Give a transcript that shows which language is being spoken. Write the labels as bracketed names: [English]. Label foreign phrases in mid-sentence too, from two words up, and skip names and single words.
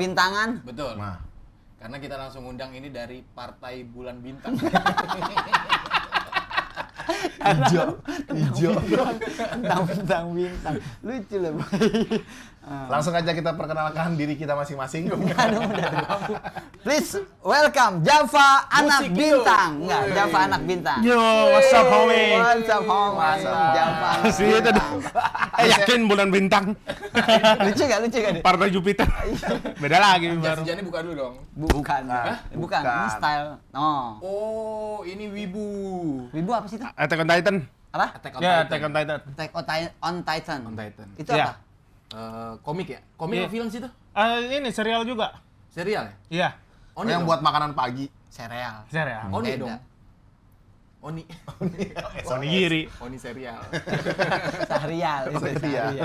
[Indonesian] perbintangan. Betul. Nah, Karena kita langsung undang ini dari Partai Bulan Bintang. hijau. Bintang lucu loh. Langsung aja kita perkenalkan diri kita masing-masing. [English] Please welcome Java anak Musik [Indonesian] bintang. yuk. Enggak, Woi. Java anak bintang. [English] Yo, what's up homie? What's up, homie? [Indonesian] Mantap. Java anak Asli itu bintang. yakin bulan bintang, Lucu gak nih? partai Jupiter. Beda lagi baru. Jasijani buka dulu dong. Bukan. Hah? Bukan. Ini Bukan. style. Oh. Oh, ini Wibu. Wibu apa sih itu? Attack on Titan. Apa? Attack on Ya, Titan. Attack on Titan. Attack on Titan. On Titan. Itu Iya. apa? Komik ya? Komik Iya. apa film sih itu? Ini serial juga. Serial ya? Iya, Oh, yang buat makanan pagi. Serial. serial. Oni Beda. dong. Oni. Onigiri. Oni serial. Sahrial. Itu Sahrial. Sahrial.